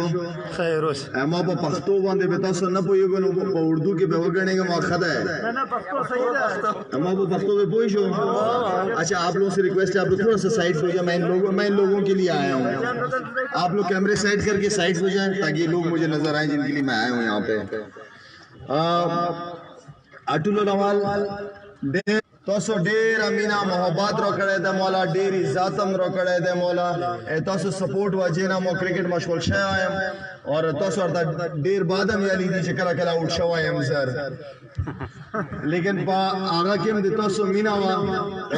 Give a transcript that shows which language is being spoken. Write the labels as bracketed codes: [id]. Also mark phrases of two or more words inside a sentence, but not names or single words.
[ps] خیر اوس ما په پښتو باندې به تاسو نه پوهیږئ نو په اردو کې به وګڼئ [ur] مؤخر ہے. [ps] نه پښتو صحیح ده. ما په پښتو में پوه شو. [ur] اچھا آپ لوگوں سے ریکویسٹ ہے آپ لوگ تھوڑا سا سائڈ ہو جائیں. میں ان لوگوں کے لیے آیا ہوں. آپ لوگ کیمرے سائڈ کر کے سائڈ ہو جائیں تاکہ لوگ مجھے نظر آئیں جن کے لیے میں آیا ہوں یہاں پہ. [ps] اٹولو نوال تاسو ډیر مینا محبت را کړی ده مولا، ډیر عزت هم را کړی ده مولا. تاسو سپورټ وجې نه مو کرکټ مشغول شوی یم اور تاسو ورته ډیر بعد هم یادې دي چې کله کله آوټ شوی یم زر، لیکن په هغه کې هم د تاسو مینا وه.